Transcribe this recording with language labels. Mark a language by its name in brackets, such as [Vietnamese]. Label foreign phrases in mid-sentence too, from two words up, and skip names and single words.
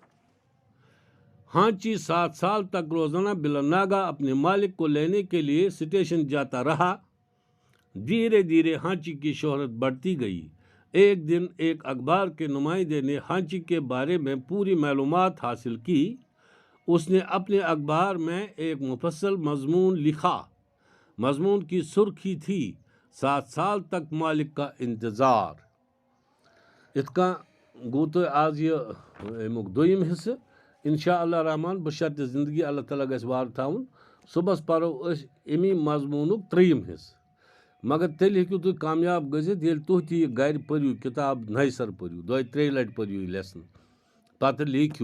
[Urdu] ہانچی 7 سال تک روزانہ بلا ناگا اپنے مالک کو لینے کے لیے اسٹیشن جاتا رہا دھیرے دھیرے ہانچی کی شہرت بڑھتی گئی ایک دن ایک اخبار کے نمائندے نے ہانچی کے بارے میں پوری معلومات حاصل کی اس نے اپنے اخبار میں ایک مفصل مضمون لکھا مضمون کی سرخی تھی 7 سال تک مالک کا انتظار [Kashmiri] یِتھ کٔنۍ گوٚو تۄہہِ آز یہِ اَمیُک دوٚیِم حصہٕ [Arabic] اِنشاء اللہ [Kashmiri] رحمان بشرطِ زندگی اللہ تعالیٰ گژھِ وارٕ تھاوُن صُبحس پَرو أسۍ اَمی مضموٗنُک 3یِم حصہٕ مگر تیٚلہِ ہیٚکِو تُہۍ کامیاب گٔژھِتھ ییٚلہِ تُہۍ تہِ یہِ گَرِ پٔرِو کِتاب نَیہِ سَرٕ پٔرِو 2-3 لَٹہِ پٔرِو یہِ لیسن پَتہٕ لیکھِو